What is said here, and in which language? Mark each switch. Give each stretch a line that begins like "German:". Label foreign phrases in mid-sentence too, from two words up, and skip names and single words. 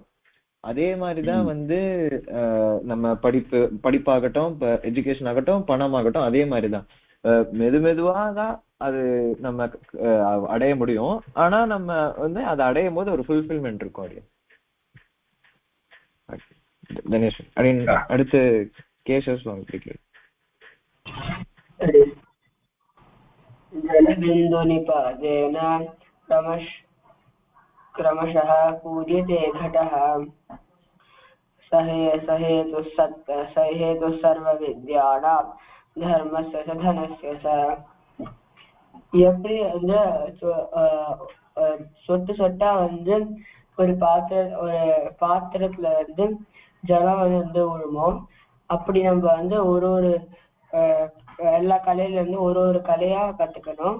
Tamil: அதே மாதிரிதான் நம்ம படிப்பாகட்டும், எஜுகேஷன் ஆகட்டும், பணம் ஆகட்டும், அதே மாதிரிதான் மெதுவாதான் அது நம்ம அடைய முடியும். ஆனா நம்ம அதை அடையும் போது ஒரு ஃபுல்ஃபில்மெண்ட் இருக்கும். அப்படியே கணேஷ் அடுத்து கேசவ சுவாமி.
Sanskrit: जलबिन्दुनिपातेन क्रमशः पूर्यते घटः सहेतुः सर्वविद्यानां धर्मस्य च धनस्य च.
Tamil: எப்படி அந்த சொட்டு சொட்டா வந்து ஒரு பாத்திரத்துல வந்து ஜலம் வந்து விழுமோ, அப்படி நம்ம வந்து ஒரு எல்லா கலையில இருந்து ஒரு கலையா கத்துக்கணும்.